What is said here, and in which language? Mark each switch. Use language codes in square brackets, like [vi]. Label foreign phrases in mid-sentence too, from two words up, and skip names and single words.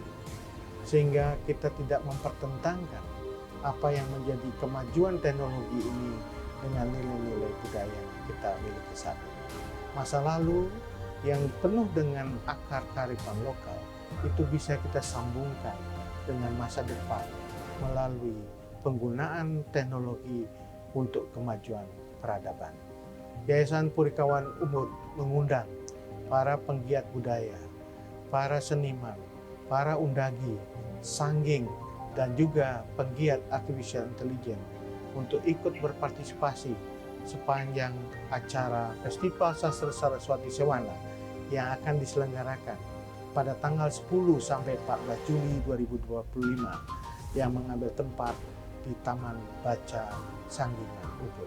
[id] Sehingga kita tidak mempertentangkan apa yang menjadi kemajuan teknologi ini dengan nilai-nilai budaya yang kita miliki saat ini. Masa lalu yang penuh dengan akar kearifan lokal itu bisa kita sambungkan dengan masa depan melalui penggunaan teknologi untuk kemajuan peradaban. Yayasan Purikawan Ubud mengundang para penggiat budaya, para seniman, para undagi, sangging, dan juga penggiat [en] artificial intelligence [id] untuk ikut berpartisipasi sepanjang acara Festival Sastra Saraswati Sewana yang akan diselenggarakan pada tanggal 10 sampai 14 Juli 2025 yang mengambil tempat di Taman Baca Sanggingan Ubud.